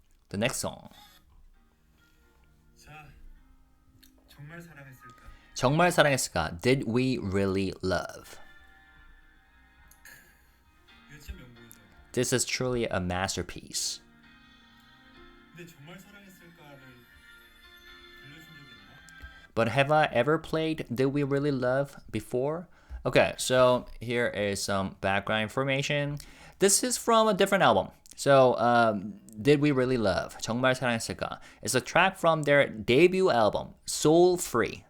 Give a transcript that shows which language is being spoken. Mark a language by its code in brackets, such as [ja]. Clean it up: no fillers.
[en] The next song. [ko] 자, 정말 사랑했을까? 정말 사랑했을까? [en] Did we really love? [ko] 이거 진짜 명곡이죠. [en] This is truly a masterpiece. [ko] 근데 정말 사랑했을까를 들려준 적이 있나? [en] But have I ever played Did We Really Love before? Okay, so here is some background information. This is from a different album. So, Did We Really Love? [ko] 정말 사랑했을까? [en] It's a track from their debut album, Soul Free.